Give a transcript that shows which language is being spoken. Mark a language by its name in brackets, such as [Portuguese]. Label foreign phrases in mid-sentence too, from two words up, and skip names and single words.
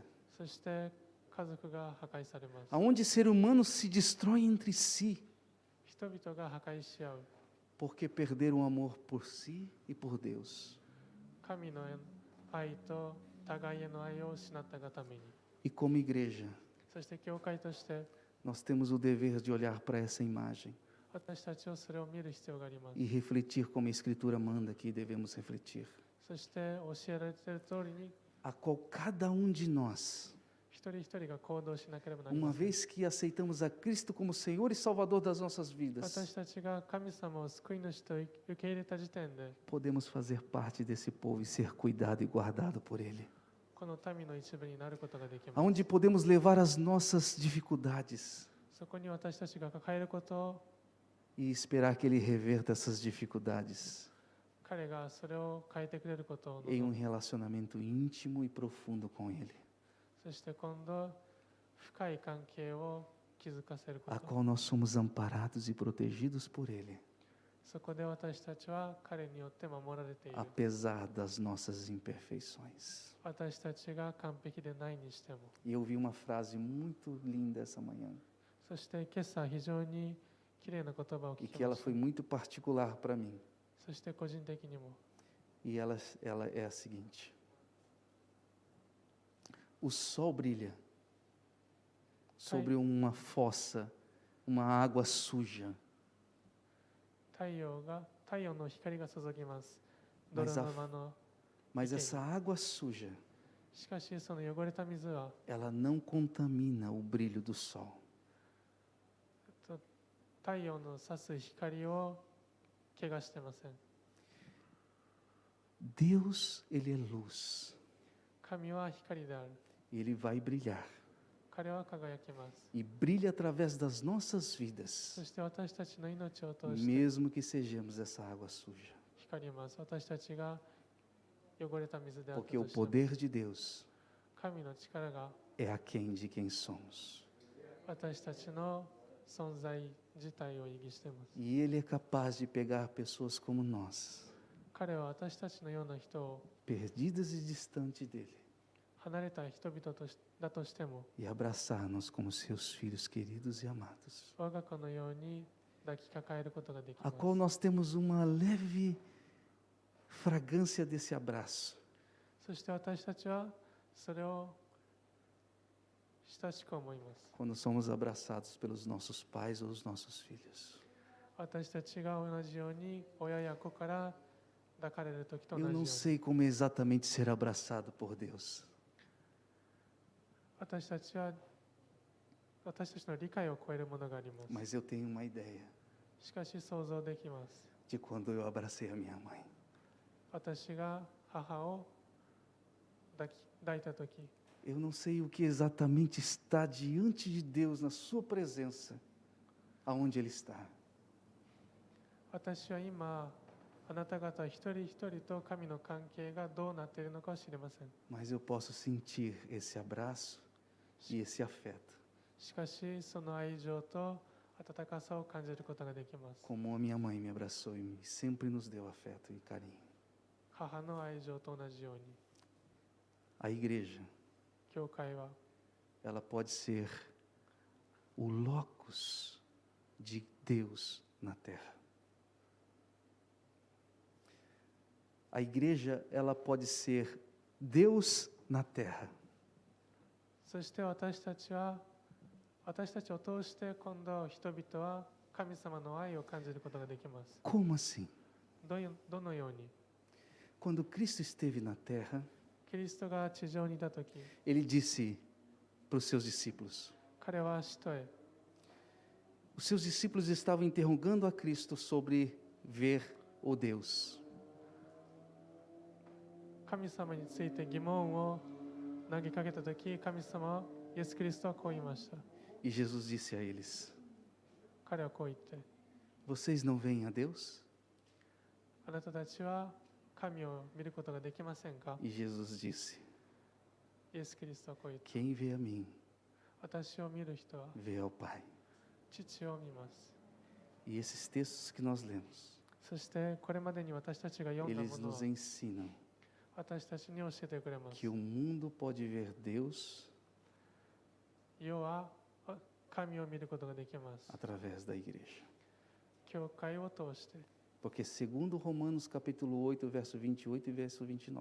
[Japanese] そして家族が破壊されます。 [Portuguese] aonde ser humano se destrói entre si [Japanese] 人々が破壊し合う。 [Portuguese] porque perderam o amor por si e por Deus. [Japanese] 神の愛と互いへの愛を失ったがために。 [Portuguese] E como igreja, [Japanese] そして教会として [Portuguese] nós temos o dever de olhar para essa imagem [Japanese] 私たちはそれを見る必要があります。 [Portuguese] e refletir como a Escritura manda que devemos refletir, [Japanese] そして教えられている通りに [Portuguese] a qual cada um de nós, [Japanese] 一人一人が行動しなければなり [Portuguese] uma [Japanese] ません。 [Portuguese] vez que aceitamos a Cristo como Senhor e Salvador das nossas vidas, [Japanese] 私たちが神様を救い主と受け入れた時点で、 [Portuguese] podemos fazer parte desse povo e ser cuidado e guardado por Ele. [Japanese] この民の一部になることができます。 [Portuguese] Aonde podemos levar as nossas dificuldades [Japanese] そこに私たちが抱えることを、 [Portuguese] e esperar que Ele reverta essas dificuldades [Japanese] 彼がそれを変えてくれることを [Portuguese] em [Japanese] 望 [Portuguese] um [Japanese] む。 [Portuguese] relacionamento íntimo e profundo com Ele, [Japanese] そして今度、深い関係を築かせるこ [Portuguese] a [Japanese] と。 [Portuguese] qual nós somos amparados e protegidos por Ele, [Japanese] そこで私たちは彼によって守られている。 [Portuguese] apesar das nossas imperfeições. [Japanese] 私たちが完璧でないにしても。 [Portuguese] E eu vi uma frase muito linda essa manhã, [Japanese] そして今朝非常にきれいな言葉を [Portuguese] e [Japanese] 聞 [Portuguese] que [Japanese] き [Portuguese] ela [Japanese] ました [Portuguese] foi。muito particular para mim. [Japanese] そして個人的にも。 [Portuguese] E ela é a seguinte: o sol brilha sobre uma fossa, uma água suja, [Japanese] 太陽の光が注ぎます。 [Portuguese] Mas [Japanese] 泥沼の。 [Portuguese] mas essa água suja, [Japanese] しかしその汚れた水は [Portuguese] ela não contamina o brilho do sol. [Japanese] 太陽の差す光を汚してません。 [Portuguese] Deus, Ele é luz, [Japanese] 神は光である。 [Portuguese] e Ele vai brilhar, [Japanese] 彼は輝きます。 [Portuguese] e brilha através das nossas vidas, [Japanese] そして私たちの命を通して [Portuguese] mesmo que sejamos essa água suja, [Japanese] 光ります。私たちが汚れた水であった [Portuguese] porque o [Japanese] としても [Portuguese] poder de Deus [Japanese] 神の力が [Portuguese] é aquém de quem somos, [Japanese] 私たちの存在自体を意義しています。 [Portuguese] e Ele é capaz de pegar pessoas como nós, [Japanese] 彼は私たちのような人を [Portuguese] perdidas e distantes dele, [Japanese] 離れた人々だとしても、 [Portuguese] e abraçar-nos como seus filhos queridos e amados, [Japanese] 我が子のように抱きかかえることができ [Portuguese] a [Japanese] ます。 [Portuguese] qual nós temos uma leve fragrância desse abraço. [Japanese] そして私たちはそれを親しく思います。 [Portuguese] Quando somos abraçados pelos nossos pais ou os nossos filhos. [Japanese] 私たちが同じように親や子から抱かれる時と同 [Portuguese] Eu [Japanese] じよう [Portuguese] não [Japanese] に、 [Portuguese] sei como exatamente ser abraçado por Deus, [Japanese] 私たちの理解を超えるものがあります。 [Portuguese] mas eu tenho uma ideia [Japanese] しかし想像できます。 [Portuguese] de quando eu abracei a minha mãe. [Japanese] 私が母を抱いた時、 [Portuguese] Eu não sei o que exatamente está diante de Deus na sua presença, aonde Ele está. [Japanese] 私は今あなた方一人一人と神の関係がどうなっているのかは知りません。 [Portuguese] Mas eu posso sentir esse abraço e esse afeto, [Japanese] しかしその愛情と温かさを感じることができます。 [Portuguese] como a minha mãe me abraçou e sempre nos deu afeto e carinho. [Japanese] 母の愛情と同じように、 [Portuguese] A igreja, [Japanese] 教会は [Portuguese] ela pode ser o locus de Deus na terra. A igreja, ela pode ser Deus na terra. [Japanese] そして私たちを通して今度人々は神様の愛を感じることができます。 [Portuguese] Como assim? [Japanese] どのように？ [Portuguese] Quando Cristo esteve na terra, [Japanese] キリストが地上にいたとき、 [Portuguese] ele disse para os seus discípulos. [Japanese] 彼は使徒へ、 [Portuguese] Os seus discípulos estavam interrogando a Cristo sobre ver o Deus. [Japanese] 神様について疑問を投げかけたとき、神様はイエス・キリストはこう言いました。 [Portuguese] E Jesus disse a eles: [Japanese] 彼はこう言って、 [Portuguese] Vocês não veem a Deus? [Japanese] あなたたちは神を見ることができませんか？ [Portuguese] E Jesus disse: [Japanese] イエス・キリストはこう言って、 [Portuguese] Quem vê a mim, [Japanese] 私を見る人は [Portuguese] vê ao Pai. [Japanese] 父を見ます。 [Portuguese] E esses textos que nós lemos, [Japanese] そしてこれまでに私たちが読んだ [Portuguese] eles [Japanese] ものを [Portuguese] nos ensinam [Japanese] 私たちに教えてくれます。 [Portuguese] que o mundo pode ver Deus [Japanese] 世は神を見ることができます。 [Portuguese] através da igreja. [Japanese] 教会を通して。 [Portuguese] Porque segundo Romanos capítulo 8, verso 28 e verso 29,